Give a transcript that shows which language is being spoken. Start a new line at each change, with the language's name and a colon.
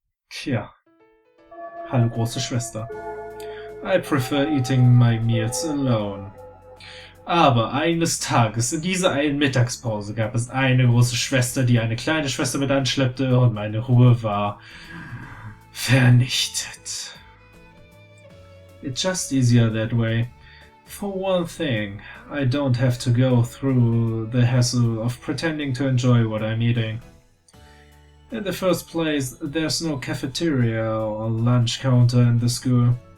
German: Tja, hallo große Schwester.
English: I prefer eating my meals alone.
German: Aber eines Tages in dieser einen Mittagspause gab es eine große Schwester, die eine kleine Schwester mit anschleppte und meine Ruhe war vernichtet.
English: It's just easier that way. For one thing, I don't have to go through the hassle of pretending to enjoy what I'm eating. In the first place, there's no cafeteria or lunch counter in the school.